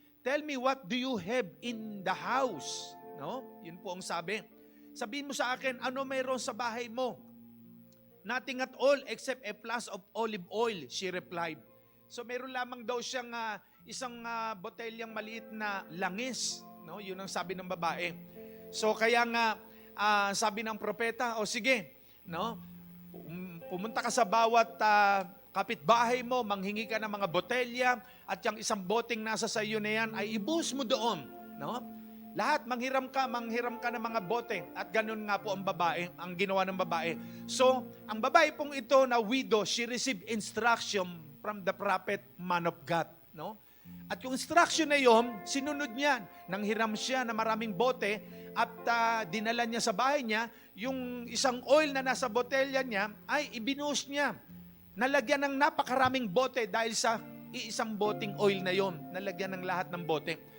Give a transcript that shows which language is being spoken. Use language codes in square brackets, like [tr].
[en] "Tell me, what do you have in the house?" [tl] No? Yun po ang sabi. Sabihin mo sa akin, ano mayroon sa bahay mo? [en] "Nothing at all except a flask of olive oil," she replied. [tl] So mayroon lamang daw siyang isang botelyang maliit na langis. No? Yun ang sabi ng babae. So kaya nga, sabi ng propeta, o sige, no? Pumunta ka sa bawat kapitbahay mo, manghingi ka ng mga botelya, at yung isang boteng nasa sa iyo na yan ay ibuhos mo doon. No? Lahat, manghiram ka ng mga bote. At ganun nga po ang babae, ang ginawa ng babae. So, ang babae pong ito na widow, [en] she received instruction from the prophet, man of God. [tl] No? At yung instruction na yon, sinunod niya. Nanghiram siya ng maraming bote at dinala niya sa bahay niya. Yung isang oil na nasa botelya niya ay ibinuhos niya. Nalagyan ng napakaraming bote dahil sa iisang boteng oil na yon. Nalagyan ng lahat ng bote.